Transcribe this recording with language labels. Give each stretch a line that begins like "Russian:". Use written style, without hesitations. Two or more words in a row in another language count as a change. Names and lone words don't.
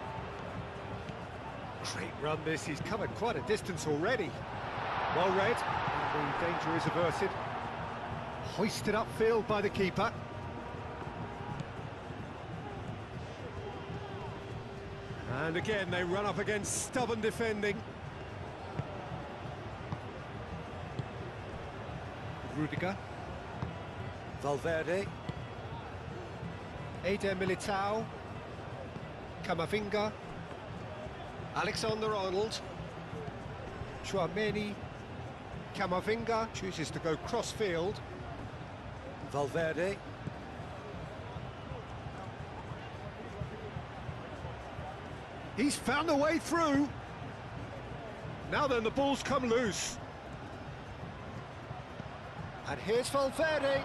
English: Great run this, he's covered quite a distance already. Well read, and the danger is averted. Hoisted upfield by the keeper. And again, they run up against stubborn defending. Rudiger. Valverde. Eder Militao. Camavinga. Alexander-Arnold. Tchouameni. Camavinga chooses to go cross-field. Valverde. He's found a way through. Now then, the ball's come loose. And here's Valverde.